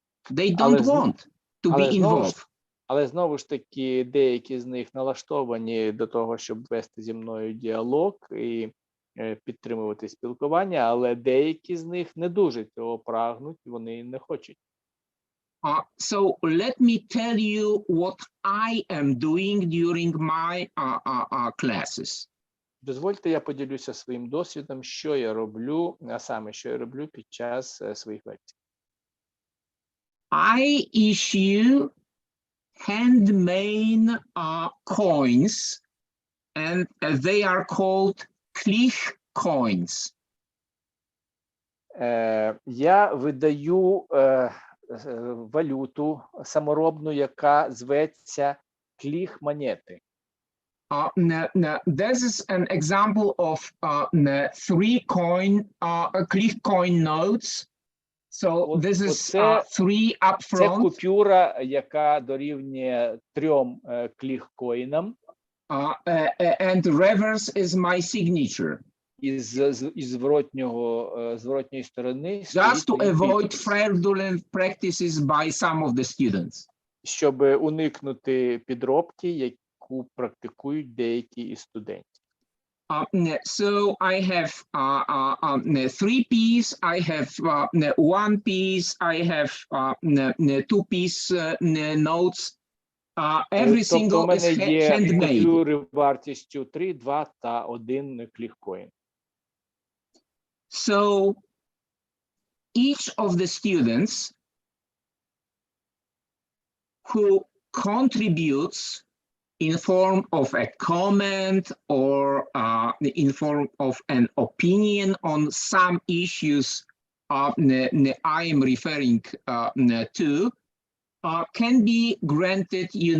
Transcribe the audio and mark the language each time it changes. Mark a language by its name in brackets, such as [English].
[English] They don't want to be involved. [Ukrainian] Але знову ж таки, деякі з них налаштовані до того, щоб вести зі мною діалог і підтримувати спілкування, але деякі з них не дуже цього прагнуть, вони не хочуть. [English] So let me tell you what I am doing during my classes. [Ukrainian] Дозвольте, я поділюся своїм досвідом, що я роблю, а саме, що я роблю під час своїх лекцій. [English] I issue handmade coins, and they are called Klich coins. [Ukrainian] Я видаю валюту саморобну, яка зветься кліх монети. [English] This is an example of three Klich coin notes. So this is three up [Ukrainian] Це [English] front. [Ukrainian] купюра, яка дорівнює 3 кліх-коїнам. [English] And reverse is my signature. [Ukrainian] Із зворотньої сторони. [English] Just to avoid fraudulent practices by some of the students. [Ukrainian] Щоб уникнути підробки, яку практикують деякі із студентів. [English] So I have 3 pieces, I have 1 piece, I have 2 piece notes. Every single is handmade. [Ukrainian] Купюри вартістю 3, 2 та 1 кліх-коін. [English] So each of the students who contributes in form of a comment or in form of an opinion on some issues I am referring to, can be granted,